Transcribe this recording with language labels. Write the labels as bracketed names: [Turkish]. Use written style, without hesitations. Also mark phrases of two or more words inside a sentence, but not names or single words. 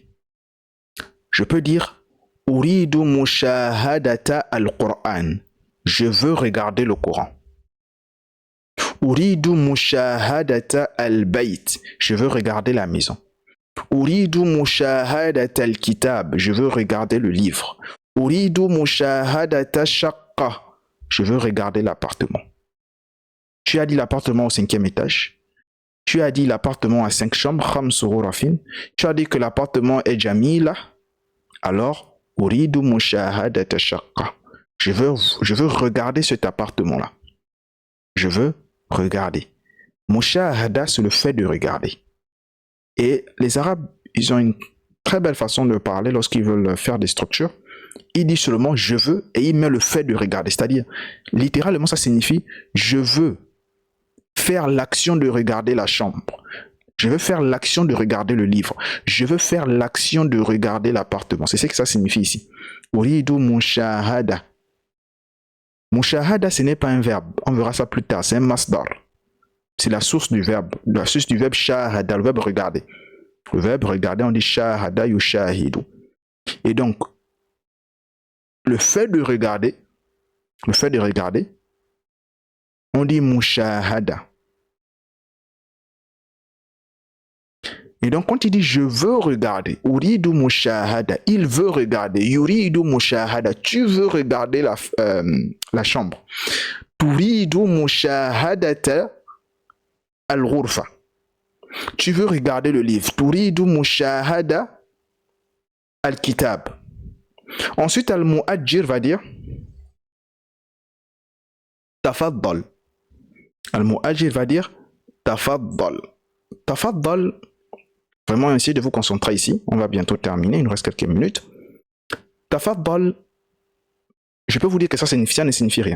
[French] Je peux dire [Arabic] أريد مشاهدة القرآن. [French] Je veux regarder le Coran. [Arabic] أريد مشاهدة البيت. [French] Je veux regarder la maison. [Arabic] أريد مشاهدة الكتاب. [French] Je veux regarder le livre. [Arabic] أريد مشاهدة شقة. [French] Je veux regarder l'appartement. Tu as dit l'appartement au 5e étage. Tu as dit l'appartement à 5 chambres. [Arabic] خمس غرف. [French] Tu as dit que l'appartement est jamila. Alors, [Arabic] أريد مشاهدة شقة. [French] Je veux regarder cet appartement-là. Je veux regarder. Mushahada, c'est le fait de regarder. Et les Arabes, ils ont une très belle façon de parler lorsqu'ils veulent faire des structures. Ils disent seulement je veux et ils mettent le fait de regarder. C'est-à-dire, littéralement, ça signifie je veux faire l'action de regarder la chambre. Je veux faire l'action de regarder le livre. Je veux faire l'action de regarder l'appartement. C'est ce que ça signifie ici. [Arabic] أريد مشاهدة. [French] Mushahada, ce n'est pas un verbe. On verra ça plus tard. C'est un masdar. C'est la source du verbe. La source du verbe shahada, le verbe regarder. Le verbe regarder, on dit [Arabic] شاهد يشاهد. [French] Et donc, le fait de regarder, on dit mushahada. Et donc, quand il dit je veux regarder, [Arabic] أريد مشاهدة, [French] il veut regarder, [Arabic] يريد مشاهدة, [French] tu veux regarder la chambre. [Arabic] تريد مشاهدة الغرفة. [French] Tu veux regarder le livre. [Arabic] تريد مشاهدة الكتاب. [French] Ensuite, al-mu'ajjir va dire tafaddal. Al-mu'ajjir va dire tafaddal. Tafaddal, vraiment essayez de vous concentrer ici. On va bientôt terminer, il nous reste quelques minutes. Tafaddal, je peux vous dire que ça ne signifie rien.